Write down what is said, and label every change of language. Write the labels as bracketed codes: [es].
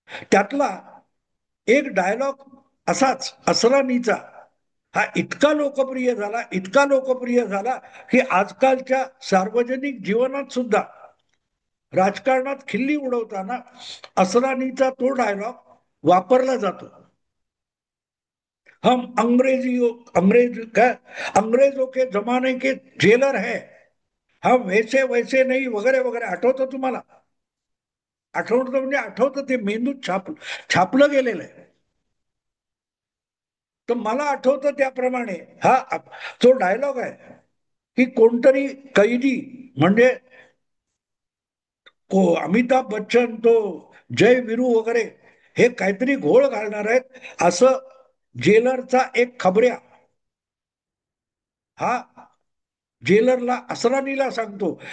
[mr] त्यातला एक डायलॉग असाच असरानीचा हा इतका लोकप्रिय झाला, इतका लोकप्रिय झाला, की आजकालच्या सार्वजनिक जीवनात सुद्धा राजकारणात खिल्ली उडवताना असरानीचा तो डायलॉग वापरला जातो. [hi] हम अंग्रेज क्या, अंग्रेजों के जमाने के जेलर है, हम वैसे वैसे नाही, वगैरे वगैरे. [mr] आठवतं तुम्हाला? आठवतं म्हणजे आठवतं, ते मेंदूत छापलं गेलेलं आहे. तर मला आठवतं त्याप्रमाणे हा जो डायलॉग आहे की कोणतरी कैदी म्हणजे अमिताभ बच्चन, तो जय विरू वगैरे हे काहीतरी घोळ घालणार आहेत असं जेलरचा एक खबऱ्या हा जेलरला असरानीला सांगतो.